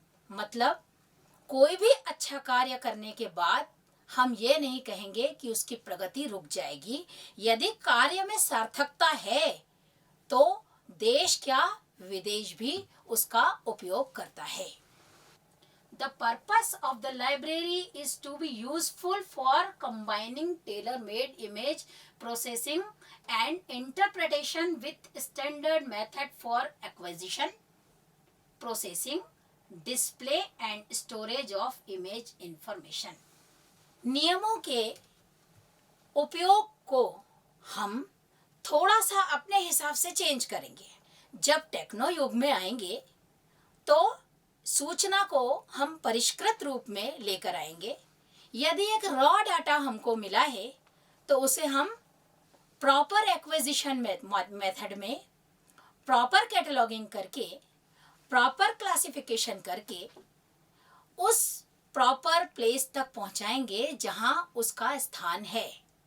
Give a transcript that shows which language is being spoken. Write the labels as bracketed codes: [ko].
[hi] मतलब कोई भी अच्छा कार्य करने के बाद हम ये नहीं कहेंगे कि उसकी प्रगति रुक जाएगी। यदि कार्य में सार्थकता है तो देश क्या विदेश भी उसका उपयोग करता है। [en] The purpose of the library is to be useful for combining tailor-made image processing and interpretation with standard method for acquisition, processing, display and storage of image information. [hi] नियमों के उपयोग को हम थोड़ा सा अपने हिसाब से चेंज करेंगे। जब टेक्नो युग में आएंगे तो सूचना को हम परिष्कृत रूप में लेकर आएंगे। यदि एक रॉ डाटा हमको मिला है तो उसे हम प्रॉपर एक्विजिशन मेथड में प्रॉपर कैटलॉगिंग करके, प्रॉपर क्लासिफिकेशन करके उस प्रॉपर प्लेस तक पहुंचाएंगे जहां उसका स्थान है।